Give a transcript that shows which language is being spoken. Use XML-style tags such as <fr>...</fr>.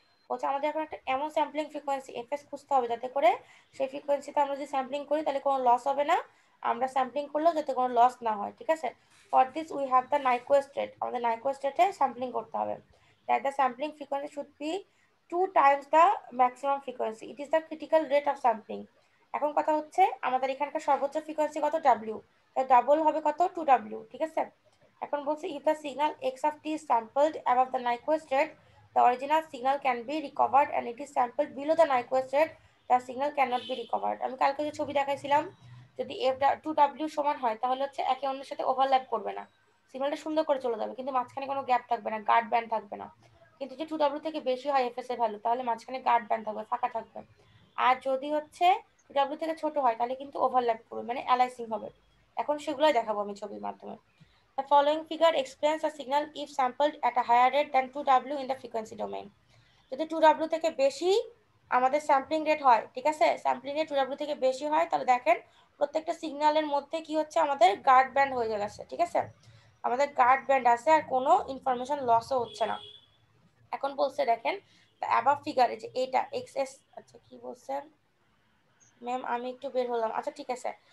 <bn>বলছে আমাদের এখন একটা এমন স্যাম্পলিং ফ্রিকোয়েন্সি এফএস খুঁজতে হবে যাতে করে সেই ফ্রিকোয়েন্সিতে আমরা যদি স্যাম্পলিং করি তাহলে কোনো লস হবে না, আমরা স্যাম্পলিং করলেও যাতে কোনো লস না হয়, ঠিক আছে।</bn> <en>for this we have the Nyquist rate,</en> <bn>আমাদের নাইকুয়েস্ট রেটে স্যাম্পলিং করতে হবে,</bn> <en>That the sampling frequency should be 2 times the maximum frequency, it is the critical rate of sampling।</en> <bn>এখন কথা হচ্ছে আমাদের এখানকার সর্বোচ্চ ফ্রিকোয়েন্সি কত, ডাব্লিউ, তাই ডাবল হবে কত 2W, ঠিক আছে। এখন বলছে</bn> <en>if the signal x of t is sampled above the Nyquist rate, the original signal can be recovered, and it is sampled below the Nyquist rate, the signal cannot be recovered.</en> <bn>আমি কালকে যে ছবি দেখাইছিলাম, যদি f 2W সমান হয় তাহলে হচ্ছে একে অন্যের সাথে ওভারল্যাপ করবে না, সিগন্যালটা সুন্দর করে চলে যাবে, কিন্তু মাঝখানে কোনো গ্যাপ থাকবে না, গার্ড ব্যান্ড থাকবে না। কিন্তু যে 2W থেকে বেশি হয় fs এর ভ্যালু, তাহলে মাঝখানে গার্ড ব্যান্ড থাকবে, ফাঁকা থাকবে। আর যদি হচ্ছে 2W থেকে ছোট হয় তাহলে কিন্তু ওভারল্যাপ করবে, মানে অ্যালাইসিং হবে। এখন সেগুলোই দেখাবো আমি ছবির মাধ্যমে।</bn> <en>The following figure explains a signal if sampled at a higher rate than 2W in the frequency domain.</en> <bn>যদি 2W থেকে বেশি আমাদের স্যাম্পলিং রেট হয়, ঠিক আছে, স্যাম্পলিং রেট 2W থেকে বেশি হয়, তাহলে দেখেন প্রত্যেকটা সিগন্যালের মধ্যে কি হচ্ছে, আমাদের গার্ড ব্যান্ড হয়ে গেছে, ঠিক আছে, আমাদের গার্ড ব্যান্ড আছে আর কোনো ইনফরমেশন লসও হচ্ছে না। এখন বলছে দেখেন অ্যাবাভ ফিগারে যে এটা এক্সএস, আচ্ছা কি বলছেন ম্যাম, আমি একটু বের হলাম, আচ্ছা ঠিক আছে।</bn>